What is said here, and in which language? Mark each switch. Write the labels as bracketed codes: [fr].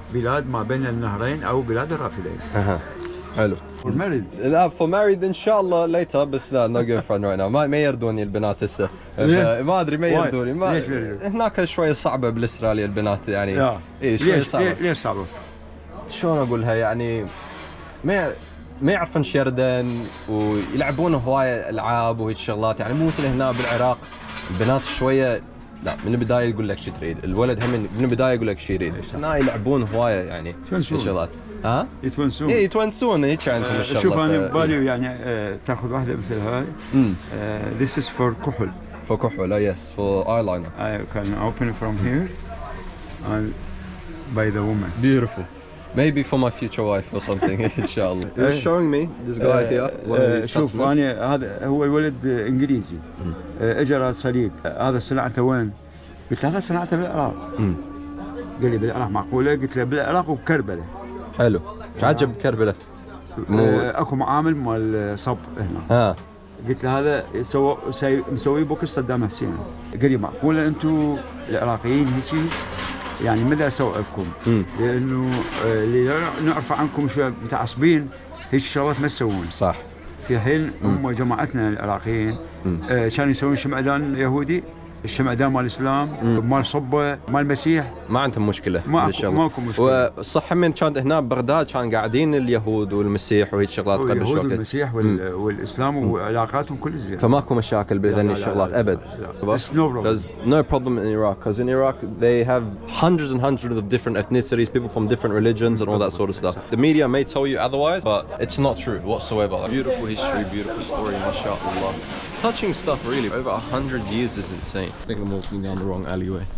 [ar] بلاد ما بين النهرين أو بلاد الرافدين. حلو. For married. [en] لا for married إن شاء الله later [ar] بس لا [en] no girlfriend right now. [ar] ما يردوني البنات هسه. ما أدري ما يردوني. ليش هناك شوية صعبة بالأستراليا البنات يعني. إيه شوية صعبة. ليش صعبة؟ شلون أقولها يعني ما يعرفون شردن ويلعبون هواية ألعاب وهيك شغلات يعني مو مثل هنا بالعراق البنات شوية لا من البداية يقول لك شو تريد الولد هم من البداية يقول لك شو يريد بس هنا يلعبون هواية يعني شغلات يتونسون يتونسون هيك عندهم الشغلات شوف أنا ببالي يعني تاخذ واحدة مثل هاي [en] this is for [ar] كحل [en] for كحل yes for eyeliner I can open it from here and by the woman. Beautiful. Maybe for my future wife or something, inshallah. He was showing me this guy here, one of these [ar] شوف [en] customers. [ar] أنا هذا هو ولد إنجليزي إجا راد صديق هذا صنعته وين؟ قلت له هذا صنعته بالعراق. قال لي بالعراق معقولة؟ قلت له بالعراق وبكربلة. حلو. ايش عجب كربلة؟ اكو معامل مال صب هنا. قلت له هذا مسوي بوكس صدام حسين. قال لي معقولة أنتم العراقيين هيك؟ يعني ماذا اسوي لكم؟ لانه اللي نعرف عنكم شويه متعصبين هيك الشغلات ما تسوون. صح. في حين هم جماعتنا العراقيين كانوا يسوون شمعدان يهودي، الشمعدان مال الاسلام، مال صبه، مال المسيح. ما عندهم مشكله. ماكو مشكله. والصح من كانت هنا ببغداد كان قاعدين اليهود والمسيح وهيك شغلات قبل شوي. اليهود والمسيح والاسلام وعلاقاتهم كل زين. فماكو مشاكل بهذني الشغلات ابد. [en] There's no problem. There's no problem in Iraq because in Iraq they have hundreds and hundreds of different ethnicities, people from different religions and all that sort of stuff. The media may tell you otherwise, but it's not true whatsoever. Beautiful history, beautiful story, mashallah. Touching stuff really. Over 100 years is insane. I think I'm walking down the wrong alleyway.